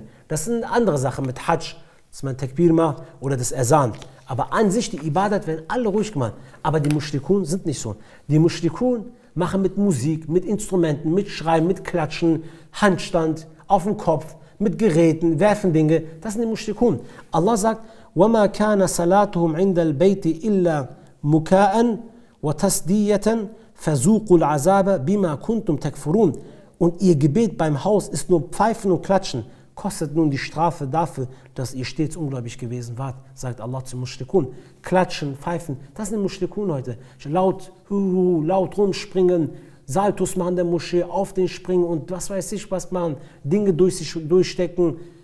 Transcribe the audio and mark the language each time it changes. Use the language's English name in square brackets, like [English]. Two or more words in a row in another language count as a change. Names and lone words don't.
[German] Das ist eine andere Sache mit Hajj, dass man Takbir macht oder das Azan. Aber an sich, die Ibadat werden alle ruhig gemacht. Aber die Mushrikun sind nicht so. Die Mushrikun machen mit Musik, mit Instrumenten, mit Schreien, mit Klatschen, Handstand, auf dem Kopf, mit Geräten, werfen Dinge. Das sind die Mushrikun. Allah sagt, [Arabic] وَمَا كَانَ صَلَاتُهُمْ عِنْدَ الْبَيْتِ إِلَّا مُكَاءً وَتَسْدِيَةً فَذُوقُوا الْعَذَابَ بِمَا كُنْتُمْ تَكْفُرُونَ. [German] Und ihr Gebet beim Haus ist nur Pfeifen und Klatschen. kostet nun die Strafe dafür, dass ihr stets ungläubig gewesen wart, sagt Allah zu Mushrikun. Klatschen, pfeifen, das sind Mushrikun heute. Laut, laut rumspringen, Saltus machen der Moschee, auf den springen und was weiß ich was machen, Dinge durch sich durchstecken.